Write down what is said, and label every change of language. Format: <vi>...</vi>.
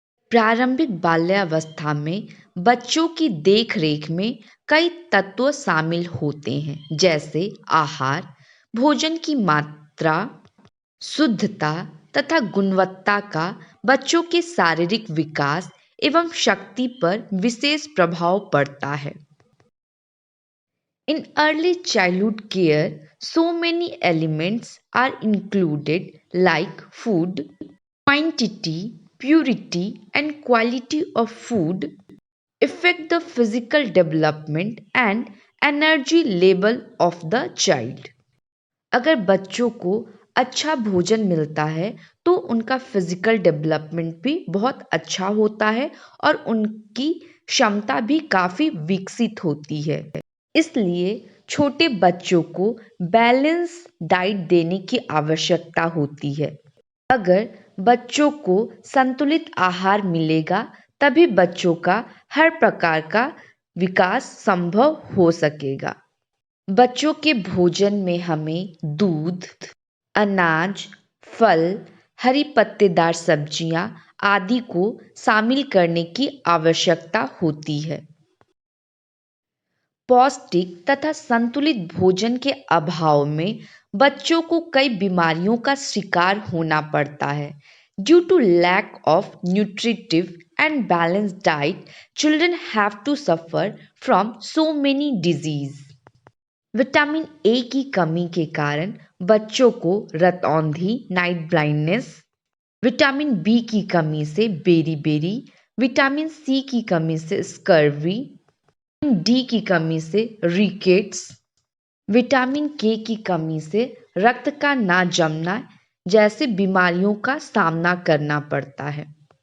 <hi>प्रारंभिक बाल्यावस्था में बच्चों की देखरेख में कई तत्व शामिल होते हैं, जैसे आहार, भोजन की मात्रा, शुद्धता तथा गुणवत्ता का बच्चों के शारीरिक विकास एवं शक्ति पर विशेष प्रभाव पड़ता है।</hi> <en>In early childhood care, so many elements are included like food, quantity, purity and quality of food affect the physical development and energy level of the child.</en> <hi>अगर बच्चों को अच्छा भोजन मिलता है तो उनका फिजिकल डेवलपमेंट भी बहुत अच्छा होता है और उनकी क्षमता भी काफ़ी विकसित होती है। इसलिए छोटे बच्चों को बैलेंस डाइट देने की आवश्यकता होती है। अगर बच्चों को संतुलित आहार मिलेगा तभी बच्चों का हर प्रकार का विकास संभव हो सकेगा। बच्चों के भोजन में हमें दूध, अनाज, फल, हरी पत्तेदार सब्जियां आदि को शामिल करने की आवश्यकता होती है। पौष्टिक तथा संतुलित भोजन के अभाव में बच्चों को कई बीमारियों का शिकार होना पड़ता है।</hi> <en>Due to lack of nutritive and balanced diet, children have to suffer from so many diseases.</en> <hi>Vitamin A की कमी के कारण बच्चों को रतौंधी, नाइट ब्लाइंडनेस, विटामिन बी की कमी से बेरी-बेरी, विटामिन सी की कमी से स्कर्वी, डी की कमी से रिकेट्स, विटामिन के की कमी से रक्त का ना जमना जैसे बीमारियों का सामना करना पड़ता है।</hi>